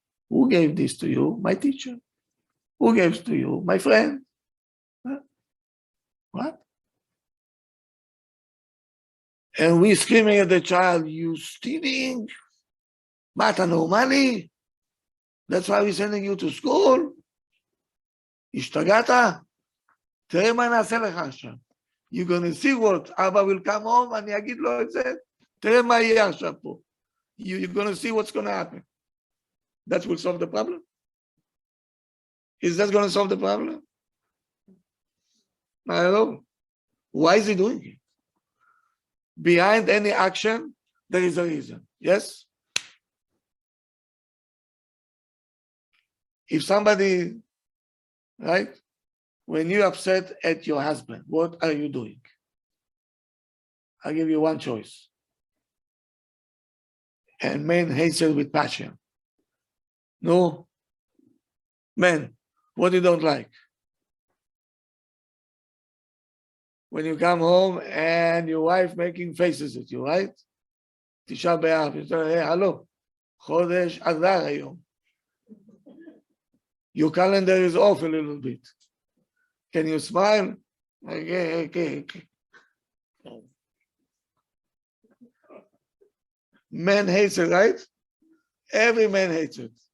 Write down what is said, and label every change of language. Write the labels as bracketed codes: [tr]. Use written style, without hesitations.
[en] Who gave this to you? My teacher. Who gave it to you? My friend. Huh? What? And we screaming at the child, you stealing? Mata no money? That's why we're sending you to school? [he] השתגעת? תראה מה נעשה לך עכשיו. [en] You're going to see what, [he] אבא [en] will come home, [he] אני אגיד לו את זה, תראה מה יהיה עכשיו פה. [en] You're going to see what's going to happen. That will solve the problem? Is that going to solve the problem? I don't know. Why is he doing it? Behind any action, there is a reason. Yes? If somebody, right? When you're upset at your husband, what are you doing? I'll give you one choice. And men hate it with passion. No. Men, what you don't like? When you come home and your wife making faces at you, right? [he] תשעה באב, [en] you say, hey, hello, [he] חודש אדר היום. [en] Your calendar is off a little bit. Can you smile? Okay. Men hates it, right? Every man hates it.